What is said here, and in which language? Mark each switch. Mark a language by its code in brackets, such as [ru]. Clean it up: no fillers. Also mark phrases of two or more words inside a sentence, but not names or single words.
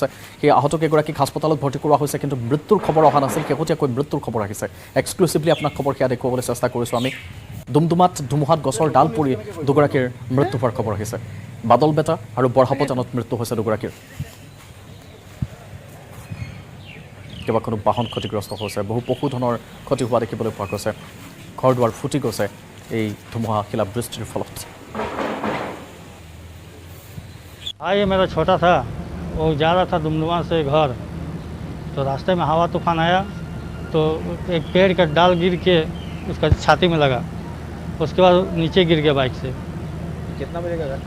[as] সেই আহতকেইগৰাকীক হাস্পতালত ভৰ্তি কৰোৱা হৈছে কিন্তু মৃত্যুৰ খবৰ অহা নাছিল শেহতীয়াকৈ মৃত্যুৰ খবৰ আহিছে এক্সক্লুচিভলি আপোনাক খবৰ সেয়া দেখুৱাবলৈ চেষ্টা কৰিছোঁ আমি দুমদুমাত ধুমুহাত গছৰ ডাল পৰি দুগৰাকীৰ মৃত্যু হোৱাৰ খবৰ আহিছে বাদল বেটা আৰু বৰহাপজানত মৃত্যু হৈছে দুগৰাকীৰ কেইবাখনো বাহন ক্ষতিগ্ৰস্ত হৈছে বহু পশুধনৰ ক্ষতি হোৱা দেখিবলৈ পোৱা গৈছে ঘৰ দুৱাৰ ফুটি গৈছে এই ধুমুহা শিলাবৃষ্টিৰ ফলত [hi] ये मेरा छोटा था वो जा रहा था दुमदुमा से घर तो रास्ते में हवा तूफान आया तो एक पेड़ का डाल गिर के उसका छाती में लगा उसके बाद नीचे गिर गया बाइक से कितना बजे का घटना